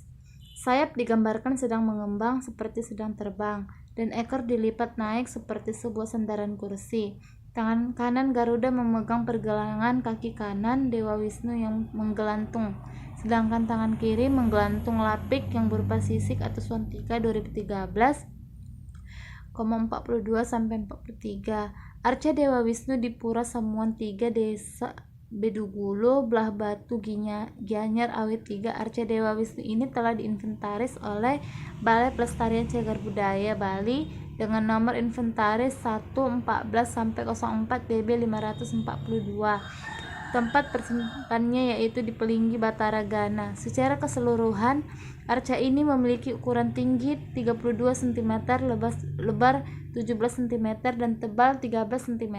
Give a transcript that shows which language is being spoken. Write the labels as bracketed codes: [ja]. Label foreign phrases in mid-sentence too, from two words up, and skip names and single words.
[id] Sayap digambarkan sedang mengembang seperti sedang terbang, dan ekor dilipat naik seperti sebuah sandaran kursi. Tangan kanan Garuda memegang pergelangan kaki kanan Dewa Wisnu yang menggelantung, sedangkan tangan kiri menggelantung lapik yang berupa sisik atau Swantika 2013,42-43. Arca Dewa Wisnu di Pura Samuan 3, Desa Bedugulo, Belah Batu, Gianyar, Awit 3. Arca Dewa Wisnu ini telah diinventaris oleh Balai Pelestarian Cagar Budaya Bali dengan nomor inventaris 114-04 BB 542. Tempat tersimpannya yaitu di Pelinggi Bataragana. Secara keseluruhan, arca ini memiliki ukuran tinggi 32 cm, lebar 17 cm, dan tebal 13 cm.